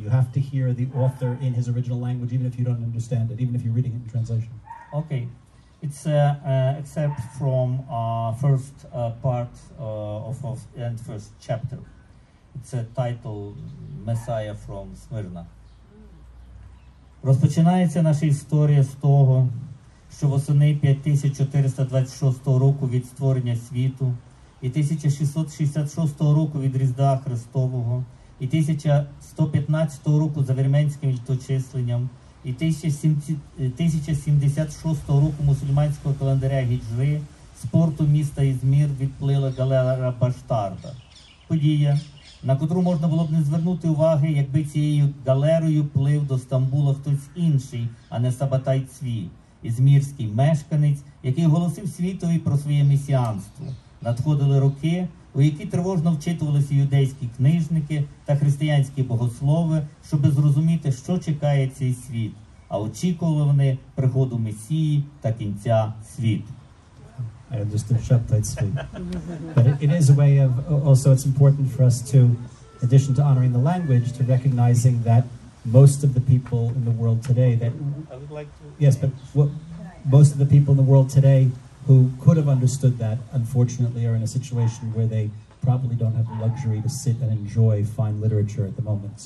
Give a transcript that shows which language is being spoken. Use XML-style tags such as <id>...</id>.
<en>You have to hear the author in his original language, even if you don't understand it, even if you're reading it in translation. Okay. It's except from first part and first chapter. It's a title Messiah from Smyrna.</en> <uk>Розпочинається наша історія з того, що восени 5426 року від створення світу, і 1666 року від Різдва Христового, і 1115 року за вірменським літочисленням, і 1076 року мусульманського календаря Гіджри з порту міста Ізмір відплила галера Баштарда. Подія, на котру можна було б не звернути уваги, якби цією галерою плив до Стамбула хтось інший, а не Сабатай Цві, ізмірський мешканець, який оголосив світові про своє месіанство. Надходили роки, у які тривожно вчитувалися юдейські книжники та християнські богослови, щоби зрозуміти, що чекає цей світ, а очікували вони приходу Месії та кінця світу.</uk> <en>I understood Shabtai Tzvi. But it is a way of, also it's important for us to, in addition to honoring the language, to recognizing that most of the people in the world today that... I would like to... Yes, but most of the people in the world today who could have understood that, unfortunately, are in a situation where they probably don't have the luxury to sit and enjoy fine literature at the moment.</en>